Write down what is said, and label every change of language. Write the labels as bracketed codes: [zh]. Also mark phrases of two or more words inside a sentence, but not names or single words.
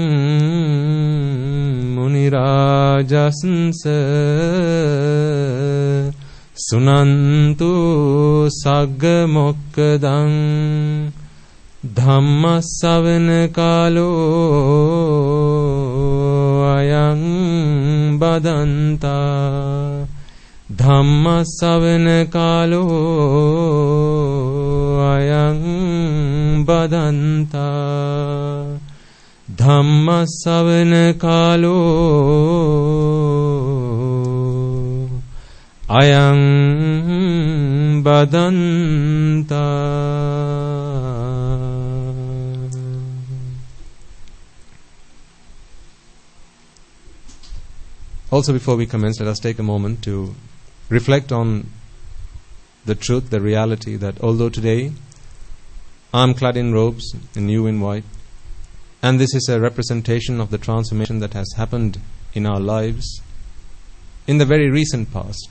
[pi] Munirajasansa Sunantu Saggamokkadang Dhamma savana kalo ayang badanta Dhamma savana kalo ayang badanta Dhamma savana kalo ayang badanta. [en] Also, before we commence, let us take a moment to reflect on the truth, the reality that although today I am clad in robes and you in white, and this is a representation of the transformation that has happened in our lives in the very recent past.